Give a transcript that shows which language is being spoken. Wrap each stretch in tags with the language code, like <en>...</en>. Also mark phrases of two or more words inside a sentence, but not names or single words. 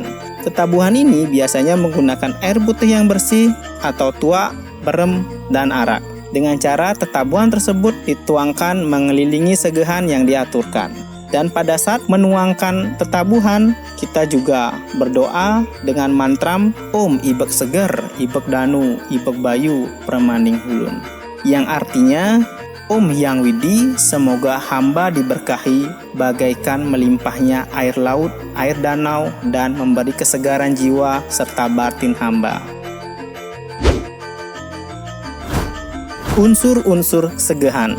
<id>Tetabuhan ini biasanya menggunakan air putih yang bersih atau tuak, berem, dan arak. Dengan cara tetabuhan tersebut dituangkan mengelilingi segahan yang diaturkan. Dan pada saat menuangkan tetabuhan, kita juga berdoa dengan mantram</id> <ban>Om Ibek Seger, Ibek Danu, Ibek Bayu, Permanding Hulun,</ban> <id>yang artinya Om Hyang Widi, semoga hamba diberkahi bagaikan melimpahnya air laut, air danau, dan memberi kesegaran jiwa serta batin hamba. Unsur-unsur segahan.</id>